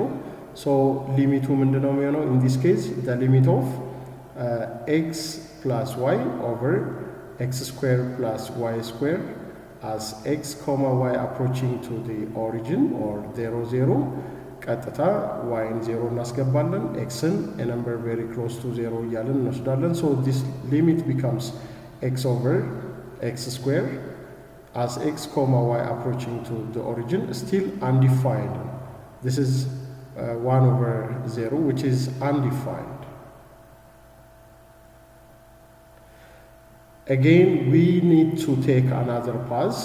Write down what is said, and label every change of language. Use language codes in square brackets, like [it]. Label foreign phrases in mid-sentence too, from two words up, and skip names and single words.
[am] so ሊሚቱ ምንድነው የሚሆነው? [en] in this case the limit of x plus y over x square plus y square as x, y approaching to the origin or 0 0. [am] ቀጥታ yን 0 እናስገባለን፣ xን [en] a number very close to 0 [am] እያለን እንወስዳለን። [en] so this limit becomes x over x square as x, y approaching to the origin, still undefined. this is 1 over 0, which is undefined. Again, we need to take another path.